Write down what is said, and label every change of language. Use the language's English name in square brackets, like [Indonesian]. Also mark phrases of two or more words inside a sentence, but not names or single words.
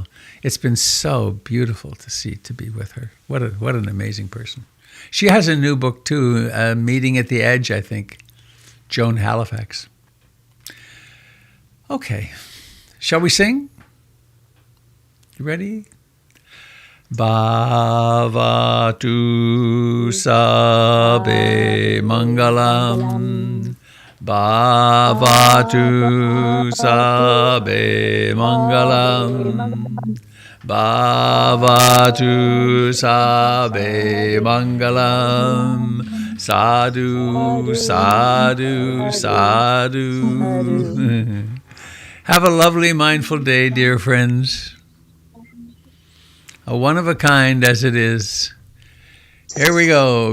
[English] It's been so beautiful to be with her. What an amazing person. She has a new book, too, Meeting at the Edge, I think. Joan Halifax. Okay. Shall we sing? You ready? [Pali] Bhavatu sabe mangalam. Bhavatu sabe mangalam. Bhavatu sabe mangalam. Sadhu, sadhu, sadhu. [English] Have a lovely, mindful day, dear friends. A one of a kind as it is. Here we go.